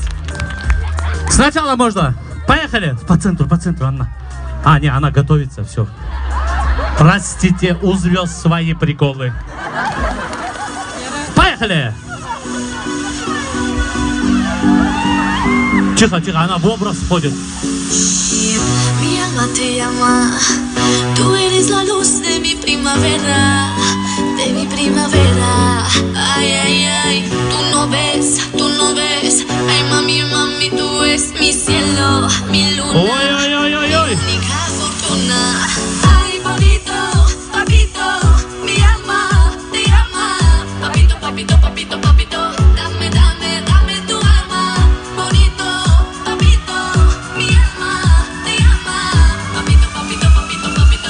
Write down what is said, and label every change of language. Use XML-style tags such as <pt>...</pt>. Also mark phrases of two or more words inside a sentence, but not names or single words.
<ru>Сначала можно. Поехали. По центру, Анна. А, не, она готовится, все. Простите, у звезд свои приколы. Поехали. Тихо, она в образ входит.</ru> <es>Mi alma te llama, tú eres la luz de mi primavera, ay, ay, ay, tú no ves, ay mami, mami, tú eres mi cielo, mi luna,</es> <ru>Ой.</ru> <es>mi única fortuna, ay bonito, papito, mi alma te llama, papito, papito, papito, papito, dame, dame, dame tu alma, bonito, papito, mi alma te llama, papito, papito, papito, papito.</es>